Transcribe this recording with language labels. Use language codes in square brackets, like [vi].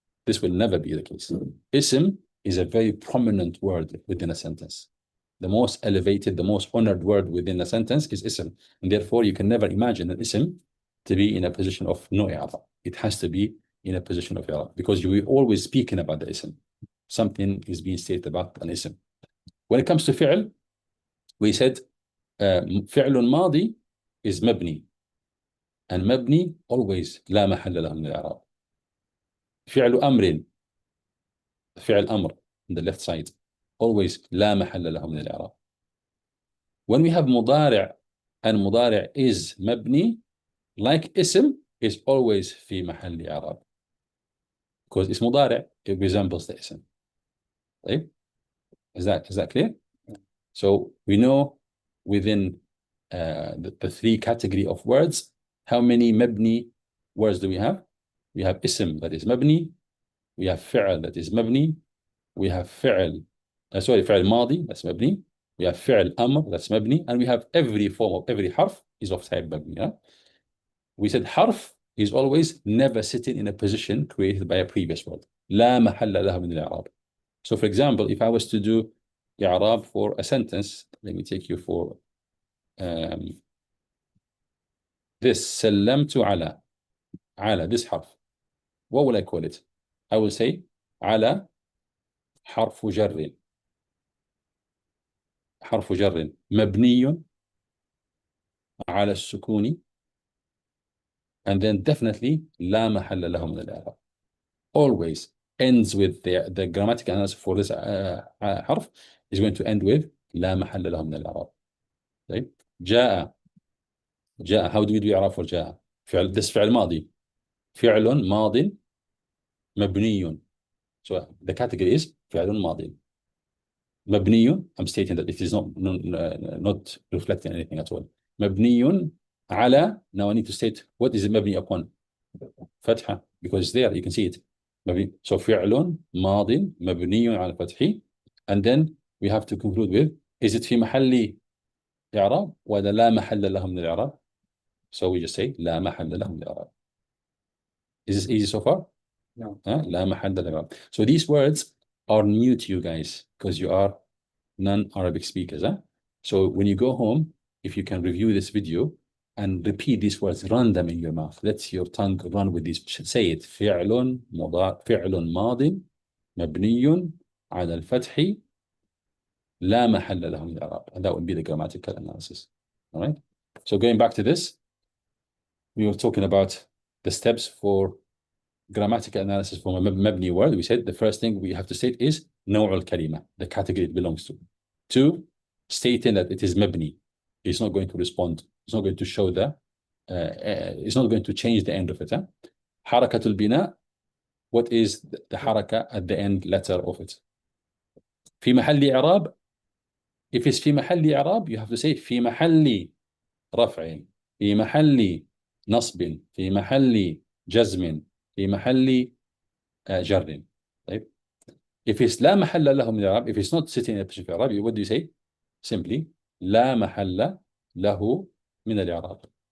[en] This will never be the case. اسم is a very prominent word within a sentence. The most elevated, the most honored word within a sentence is اسم. And therefore, you can never imagine an اسم to be in a position of no إعراب. It has to be in a position of إعراب, because you are always speaking about the اسم. Something is being stated about an اسم. When it comes to [ar] فعل, we said فعل ماضي is مبني, and مبني always لا محل له من الإعراب. فعل أمر, فعل أمر on the left side, always لا محل له من الإعراب. [en] When we have مضارع, and مضارع is مبني, like اسم is always [ar] في محل إعراب, [en] because it's مضارع, it resembles the اسم. Right? Is that clear? So we know within the 3 category of words, how many مبني words do we have? We have اسم that is مبني, we have فعل that is مبني, we have فعل فعل ماضي that's مبني, we have فعل أمر that's مبني, and we have every form of every حرف is of type مبني. Yeah? We said حرف is always never sitting in a position created by a previous word. [ar] لا محل له من الإعراب. [en] So for example, if I was to do i'rab for a sentence. Let me take you for this سلمت على this حرف. What will I call it? I will say [ar] على حرف جر مبني على السكون, [en] and then definitely [ar] لا محل له من الإعراب. [en] Always ends with the grammatical analysis for this حرف is going to end with لا محل له من الإعراب. [ar] طيب جاء [en] how do we do [ar] إعراب for جاء؟ فعل, this فعل ماضي, فعل ماض مبني. [en] So the category is فعل ماضي مبني. I'm stating that it is not reflecting anything at all. مبني على, now I need to state what is it مبني upon. فتحة, because it's there, you can see it. [ar] مبني. [en] So [ar] فعل ماض مبني على الفتح, [en] and then we have to conclude with, is it [ar] في محل إعراب ولا لا محل له من الإعراب? [en] So we just say [ar] لا محل له من الإعراب. [en] Is this easy so far? No. [ar] لا محل له من الإعراب. [en] So these words are new to you guys because you are non-Arabic speakers. So when you go home, if you can review this video and repeat these words, run them in your mouth. Let your tongue run with these. Say it. [ar] فعل ماض مبني على الفتح لا محل له من الإعراب. [en] And that would be the grammatical analysis. All right. So going back to this, we were talking about the steps for grammatical analysis for a مبني word. We said the first thing we have to state is نوع الكلمة, the category it belongs to. 2, stating that it is مبني. It's not going to respond. It's not going to show it's not going to change the end of it. حركة البناء, what is the حركة at the end letter of it? [ar] في محل إعراب, if it's في محل إعراب, [en] you have to say [ar] في محل رفع, في محل نصب, في محل جزم, في محل جر. [en] طيب if it's [ar] لا محل له من الإعراب, [en] if it's not sitting in a position of إعراب, what do you say? [ar] Simply لا محل له من الإعراب.